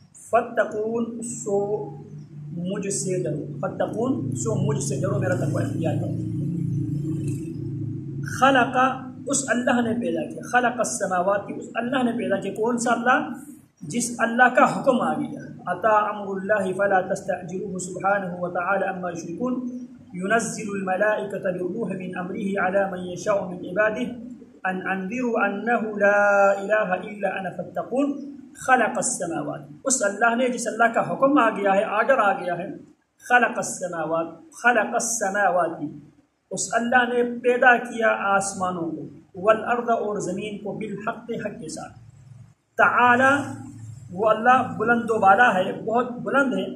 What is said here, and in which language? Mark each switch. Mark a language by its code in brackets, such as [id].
[ur] فتقون سو مجھ سے ڈرو، فتقون سو مجھ سے ڈرو، میرا تقوی اختیار کرو. خلق اس اللہ نے پیدا کیا، خلق السماوات اس اللہ نے پیدا کیا. کون سا اللہ؟ جس اللہ کا حکم آ گیا. [ar] اتا امر اللہ فلا تستعجلوہ سبحانہ وتعالی عما یشرکون. ينزل الملائكة بالروح من أمره على من يشاء من عباده أن أنذروا أنه لا إله إلا أنا فاتقون. [ur] خلق السماوات اس اللہ نے، جس اللہ کا حکم آ گیا ہے، آرڈر آ گیا ہے. خلق السماوات، خلق السماوات اس اللہ نے پیدا کیا آسمانوں کو، والارض اور زمین کو، بالحق حق کے ساتھ. تعالی وہ اللہ بلند و بالا ہے، بہت بلند ہے.